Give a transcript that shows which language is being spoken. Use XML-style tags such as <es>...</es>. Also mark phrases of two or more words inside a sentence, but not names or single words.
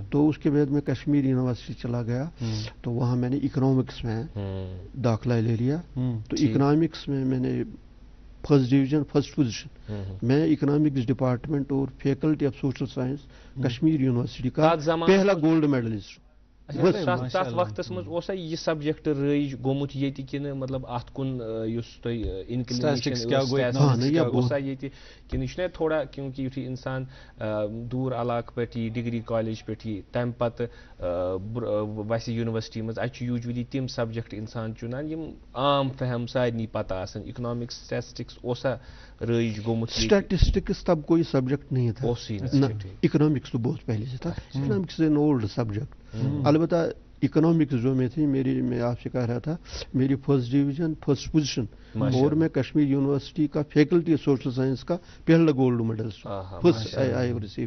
<hi>तो उसके बाद मैं कश्मीर यूनिवर्सिटी चला गया, तो वहाँ मैंने इकोनॉमिक्स में दाखिला ले लिया। तो इकोनॉमिक्स में मैंने</hi> <en>first division, first position.</en> <hi>मैं</hi> <en>economics department</en> <hi>और</hi> <en>faculty of social science</en> <hi>कश्मीर यूनिवर्सिटी का पहला</hi> <en>gold medalist.</en> <ks>तथ वक्तस मज ओसा यह सब्जेक्ट रईज गोमुत येति किन मतलब अत कुन युस तोय इंक्लिनेशन ओसा येति किन यह थोड़ा, क्योंकि युथि इंसान दूर इलाक पे</ks> <en>degree college</en> <ks>पे तम पत वैसे यूनिवर्सिटी मज अच यूजुअली तिम सब्जेक्ट इंसान चुनान यम आम फहम सारनी पता आसन। इकोनॉमिक्स, स्टैटिस्टिक्स ओसा रईज गोमुत?</ks> <hi>स्टैटिस्टिक्स तब कोई सब्जेक्ट नहीं था, इकोनॉमिक्स तो बहुत पहले से था।</hi> <en>economics an old subject.</en> <hi>अलबत्ता इकोनॉमिक्स जो में थी मेरी, मैं आपसे कह रहा था, मेरी</hi> <en>first division, first position,</en> <hi>और मैं कश्मीर यूनिवर्सिटी का</hi> <en>faculty social science</en> <hi>का पहला</hi> <en>gold medal first I receive.</en>